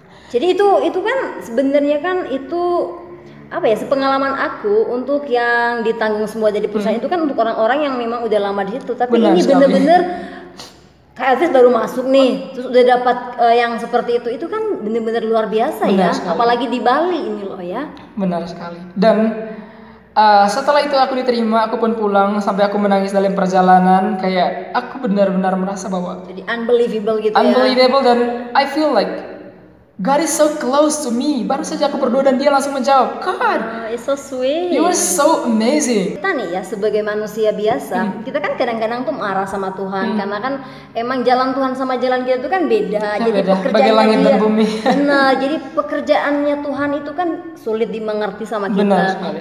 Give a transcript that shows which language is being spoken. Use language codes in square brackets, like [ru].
[id] Jadi itu kan sebenarnya kan itu apa ya, sepengalaman aku untuk yang ditanggung semua dari perusahaan itu kan untuk orang-orang yang memang udah lama di situ, tapi ini bener-bener Kak Elvis baru masuk nih, terus udah dapat yang seperti itu kan bener-bener luar biasa. Benar ya, sekali. Apalagi di Bali ini loh ya. Benar sekali. Dan setelah itu aku diterima, aku pun pulang sampai aku menangis dalam perjalanan, kayak aku benar-benar merasa bahwa jadi unbelievable gitu [en] unbelievable, dan I feel like God is so close to me. [id] Baru saja aku berdoa dan dia langsung menjawab. [en] God, it's so sweet. You are so amazing. [id] Kita nih ya sebagai manusia biasa, kita kan kadang-kadang tuh marah sama Tuhan karena kan emang jalan Tuhan sama jalan kita tuh kan beda. Jadi pekerjaannya langit dan bumi. Benar. Jadi pekerjaannya Tuhan itu kan sulit dimengerti sama kita.